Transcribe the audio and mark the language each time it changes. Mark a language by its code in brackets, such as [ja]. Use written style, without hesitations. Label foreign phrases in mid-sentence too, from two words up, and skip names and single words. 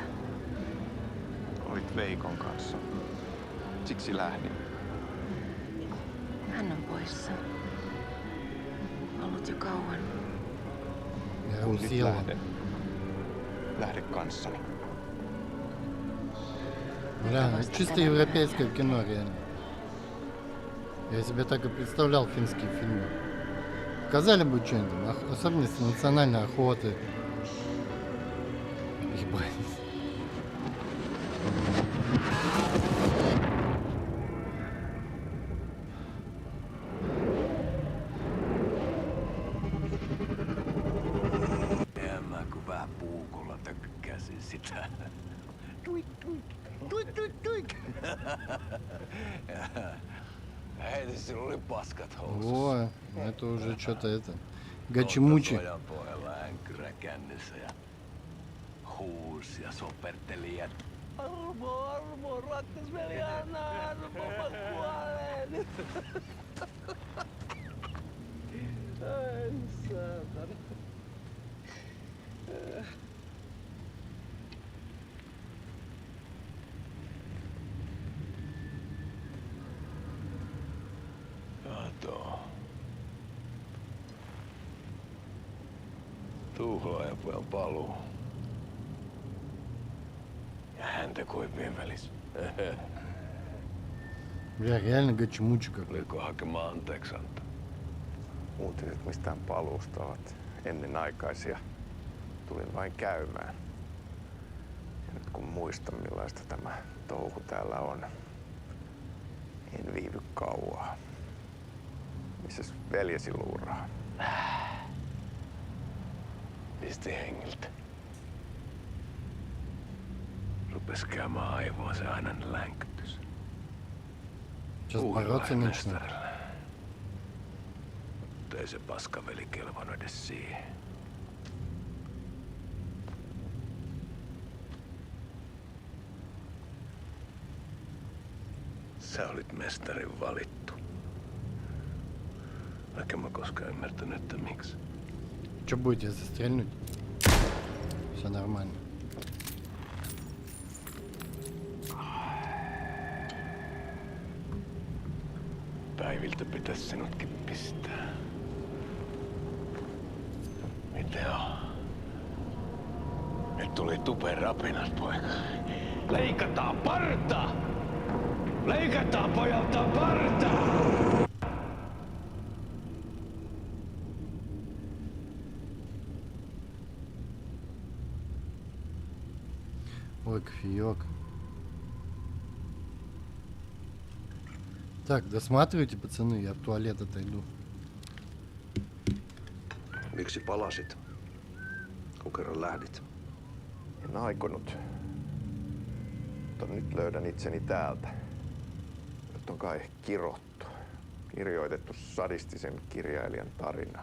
[fi] Olit Veikon kanssa. Siksi lähdin. Hän on poissa. Ollut jo kauan. Nyt lähde. Lähde kanssani. [ru] Бля, ну чисто европейское кино, реально. Я себе так и представлял финские фильмы. Показали бы что-нибудь, особенности национальной охоты. Ебать. [fi] Mä kun vähän puukolla tökkäsin sitä. Tuik, tuik, tuik, tuik, tuik. Heitä sillä oli paskat housussa. [ru] О, это уже что-то это. Гачимучи. [fi] Sojan pohjalla änkyrä kännissä ja huusi ja soperteli ja armo, rakkasveli, anna armo, mä kuolen. Ai saatana. Kato. Tuhlaajapojan paluu. Ja häntä koipien välissä. [ru] Бля, реально гачимучи какой. [fi] Oliko hakemaan anteeksi antaa? Uutiset mistään paluusta ovat ennenaikaisia. Tulin vain käymään. Ja nyt kun muistan millaista tämä touhu täällä on, en viivy kauaa. Missäs veljesi luuraa? Pisti hengiltä. Rupes käymään aivoon se ainainen länkytys. [ru] Сейчас бороться начнут. [fi] Mutta ei se paskaveli kelvannut edes siihen. Sä olit mestarin valittu. Vaikka mä koskaan ymmärtänyt, että miksi. [ru] Что будете застрельнуть? Все нормально. [fi] Päiviltä pitäis sinutkin pistää. Miten on? Nyt tuli tupen rapinat, poika. Leikataan parta! Leikataan pojalta parta! [ru] Ой, кофеек. Так, досматривайте, пацаны, я в туалет отойду. [fi] Miksi palasit, kun kerran lähdit? En aikonut. Mutta nyt löydän itseni täältä. Nyt on kai kirottu. Kirjoitettu sadistisen kirjailijan tarina.